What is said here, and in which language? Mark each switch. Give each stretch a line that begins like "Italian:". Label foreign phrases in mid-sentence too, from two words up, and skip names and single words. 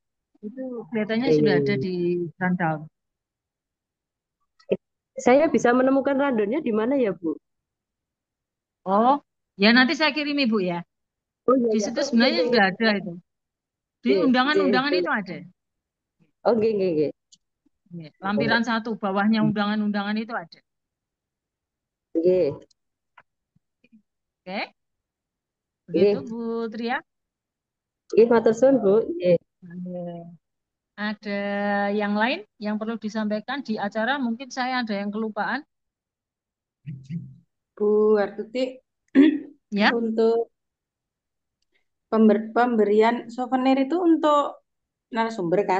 Indonesian: Itu kelihatannya iya, iya, sudah ada iya. di rundown. Saya bisa menemukan randonnya di mana ya, Bu? Oh, ya nanti saya kirim Ibu ya. Oh, iya, Di iya. situ Oh, iya, sebenarnya iya, sudah iya. ada itu. Di
Javanese: Nggih, nggih,
Indonesian: undangan-undangan itu boleh. ada.
Javanese: Oh, nggih, nggih, nggih.
Indonesian: Lampiran 1 bawahnya undangan-undangan itu ada. Nggih, Oke, begitu nggih. Bu Tria.
Javanese: Nggih, matur suwun, Bu. Nggih.
Indonesian: Ada yang lain yang perlu disampaikan di acara? Mungkin saya ada yang kelupaan. Bu Artuti, Ya, untuk pemberian souvenir itu untuk narasumber kan?